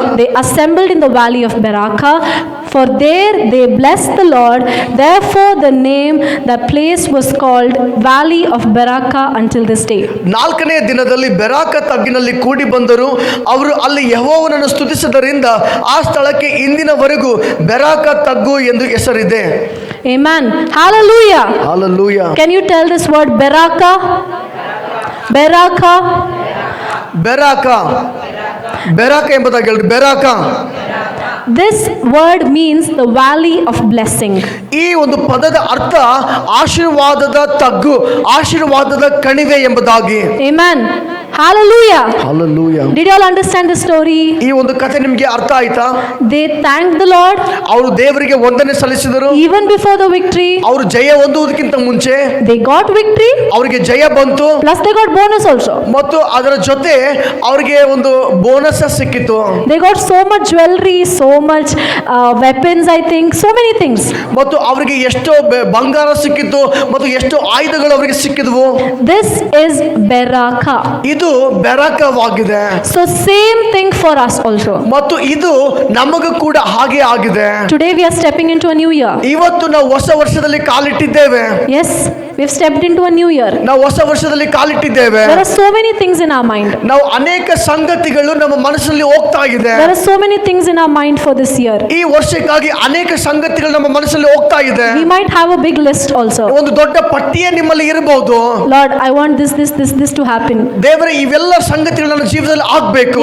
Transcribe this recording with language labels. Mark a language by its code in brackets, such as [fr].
[en] they assembled in the valley of Beraka, for there they blessed the Lord. Therefore the name that place was called Valley of Beraka until this day. [kn] 4ನೇ ದಿನದಲ್ಲಿ ಬೆರಾಕ ತಗ್ಗಿನಲ್ಲಿ ಕೂಡಿ ಬಂದರು. ಅವರು ಅಲ್ಲಿ ಯೆಹೋವನನ್ನು ಸ್ತುತಿಸಿದ್ದರಿಂದ ಆ ಸ್ಥಳಕ್ಕೆ ಇಂದಿನವರೆಗೂ ಬೆರಾಕ ತಗ್ಗು ಎಂದು ಹೆಸರಿದೆ. [en] Amen. Hallelujah. Hallelujah. Can you tell this word Beraka? Beraka. [kn] Beracah, Beracah ಎಂಬುದಾಗಿ ಹೇಳ್ರಿ. Beracah, [en] This word means the valley of blessing. [kn] ಈ ಒಂದು ಪದದ ಅರ್ಥ ಆಶೀರ್ವಾದದ ತಗ್ಗು, ಆಶೀರ್ವಾದದ ಕಣಿವೆ ಎಂಬುದಾಗಿ. [en] Amen. Hallelujah. Hallelujah. Did you all understand the story? [kn] ಈ ಒಂದು ಕಥೆ ನಿಮಗೆ ಅರ್ಥ ಆಯ್ತಾ? [en] They thanked the Lord [kn] ಅವರು ದೇವರಿಗೆ ವಂದನೆ ಸಲ್ಲಿಸಿದರು. [en] even before the victory. [kn] ಅವರು ಜಯ ಹೊಂದುವುದಕ್ಕಿಂತ ಮುಂಚೆ [en] They got victory, [kn] ಅವರಿಗೆ ಜಯ ಬಂತು. [en] plus they got bonus also. [kn] ಮತ್ತು ಅದರ ಜೊತೆ ಅವರಿಗೆ ಒಂದು ಬೋನಸ್ ಸಿಕ್ಕಿತು. [en] They got so much jewelry, so much weapons, I think, so many things. [kn] ಮತ್ತು ಅವರಿಗೆ ಎಷ್ಟೋ ಬಂಗಾರ ಸಿಕ್ಕಿತು ಮತ್ತು ಎಷ್ಟೋ ಆಯುಧಗಳು ಅವರಿಗೆ ಸಿಕ್ಕಿದವು. [en] This is Beraka. [kn] ಇದು ಬೆರಾಕವಾಗಿದೆ. [en] So same thing for us also. [kn] ಮತ್ತು ಇದು ನಮಗೂ ಕೂಡ ಹಾಗೆ ಆಗಿದೆ. [en] Today we are stepping into a new year. [kn] ಇವತ್ತು ನಾವು ಹೊಸ ವರ್ಷದಲ್ಲಿ ಕಾಲಿಟ್ಟಿದ್ದೇವೆ. [en] Yes, we've stepped into a new year. [kn] ನಾವು ಹೊಸ ವರ್ಷದಲ್ಲಿ ಕಾಲಿಟ್ಟಿದ್ದೇವೆ. [en] There are so many things in our mind. [kn] ನಾವು ಅನೇಕ ಸಂಗತಿಗಳು ನಮ್ಮ ಮನಸ್ಸಲ್ಲಿ ಹೋಗ್ತಾ ಇದೆ. [en] There are so many things in our mind for this year. [kn] ಈ ವರ್ಷಕ್ಕಾಗಿ ಅನೇಕ ಸಂಗತಿಗಳು ನಮ್ಮ ಮನಸ್ಸಲ್ಲಿ ಹೋಗ್ತಾ ಇದೆ. [en] We might have a big list also. [kn] ಒಂದು ದೊಡ್ಡ ಪಟ್ಟಿಯೇ ನಿಮ್ಮಲ್ಲಿ ಇರಬಹುದು. [en] Lord, I want this to happen. [kn] ದೇವರೇ, ಇವೆಲ್ಲ ಸಂಗತಿಗಳು ನನ್ನ ಜೀವನದಲ್ಲಿ ಆಗ್ಬೇಕು.